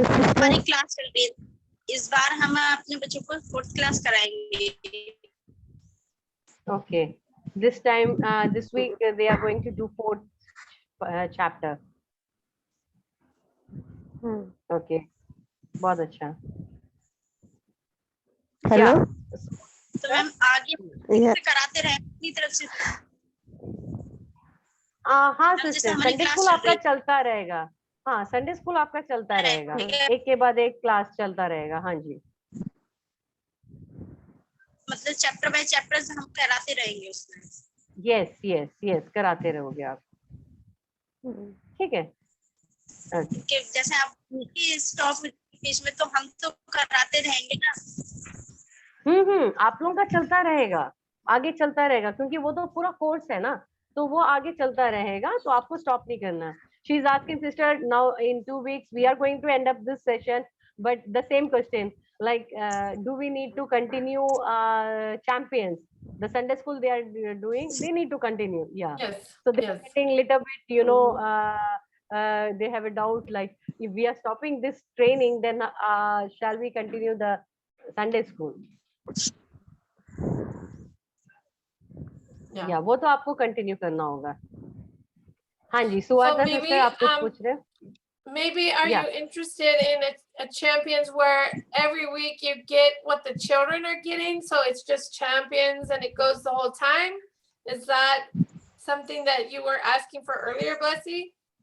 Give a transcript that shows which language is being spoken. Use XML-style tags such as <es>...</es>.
<hi>हमारी क्लास चल रही है, इस बार हम अपने बच्चों को 4th क्लास कराएंगे।</hi> <en>Okay, this time this week they are going to do 4th chapter.</en> <hi>Okay, बहुत अच्छा।</hi> <en>hello</en> <hi>तो मैम आगे से कराते रहे अपनी तरफ से। हाँ सिस्टर, संडे स्कूल आपका चलता रहेगा। हाँ, संडे स्कूल आपका चलता रहेगा, एक के बाद एक क्लास चलता रहेगा। हाँ जी, मतलब चैप्टर बाय चैप्टर हम कराते रहेंगे उसमें। यस कराते रहोगे आप, ठीक है। कि जैसे आप स्टॉप बीच में, तो हम तो कराते रहेंगे ना। आप लोगों का चलता रहेगा, आगे चलता रहेगा, क्योंकि वो तो पूरा कोर्स है ना, तो वो आगे चलता रहेगा, तो आपको स्टॉप नहीं करना।</hi> <en>She is asking sister, now in 2 weeks we are going to end up this session, but the same question, like do we need to continue champions, the Sunday school they are doing, they need to continue, yeah. Yes. So they are getting little bit, they have a doubt like if we are stopping this training, then shall we continue the Sunday school? Yeah.</en> <hi>वो तो आपको continue करना होगा. हाँ जी, सुवार्ता</hi> <en>maybe,</en> <hi>sister आप कुछ पूछ रहे हैं?</hi> <en>Maybe are Yeah. you interested in a champions where every week you get what the children are getting, so it's just champions and it goes the whole time? Is that something that you were asking for earlier, Blessy?</en>